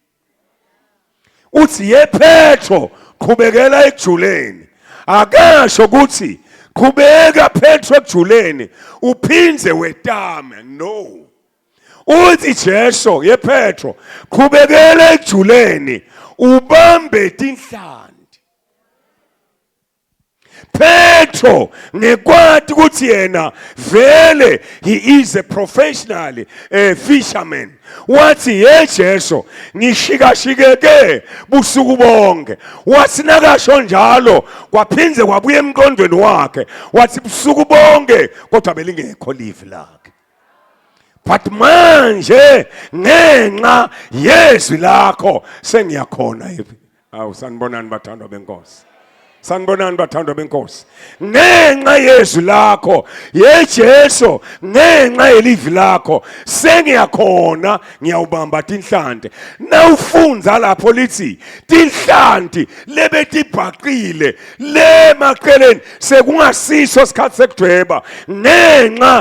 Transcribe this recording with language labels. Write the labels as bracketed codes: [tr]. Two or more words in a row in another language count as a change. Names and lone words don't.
[ss] uthi ye Petro qhubekela ekujuleni akasho ukuthi qhubeka Petro ekujuleni uphinze wetame no uthi Jesu ye Petro qhubekela ekujuleni ubambe tinhlanti Petro ngekwati ukuthi yena vele [en] he is a professional fisherman [ss] wathi ye Jesu ngishikashikeke busuku bonke wathi nakasho njalo kwaphinze kwabuye emqondweni wakhe wathi busuku bonke kodwa belingekho livi lakhe but manje ngenxa yezwi lakho sengiyakhona yipi awu sanibonani bathandwa benkosi sanibonani bathandwa benkosi ngenxa yezwi lakho ye Jesu ngenxa yelivi lakho sengiyakhona ngiyawubamba tinhlanti nawufunza lapho lithi tinhlanti lebetibhaqile lemaqeleni sekungasiso isikhathi sekudweba ngenxa